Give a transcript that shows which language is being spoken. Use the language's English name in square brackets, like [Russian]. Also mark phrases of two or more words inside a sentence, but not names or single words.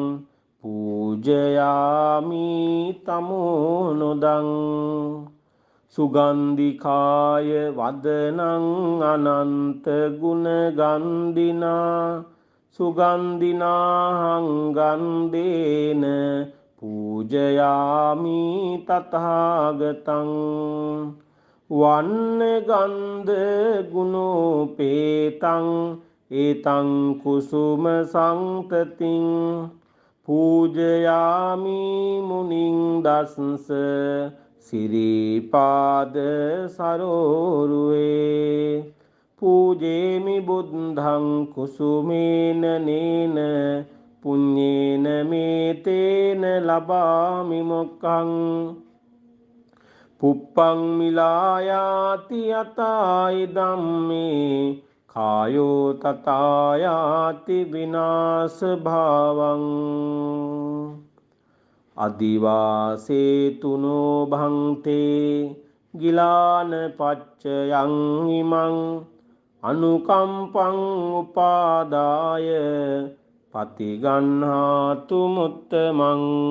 [Pali] පූජයාමි තමෝනොදං සුගන්ධිකාය වදනං අනන්ත ගුණ ගන්ධිනා සුගන්ධිනාහං ගන්ධේන පූජයාමි තථාගතං වන්න ගන්ධ ගුණෝපේතං ඒතං කුසුම සංතතින් පූජයාමි මුනිං දස්ස සිරිපාද සරෝරුවේ පූජේමි බුද්ධං කුසුමේන නේන පුඤ්ඤේන මේතේන ලබාමි මොක්ඛං පුප්පං මිලායාති යතායි ධම්මේ කායෝ තථායාති විනාශ භාවං අදිවාසේතුනෝ භන්තේ ගිලාන පච්චයං ඉමං අනුකම්පං උපාදාය පතිගන්හාතු මුත්තමං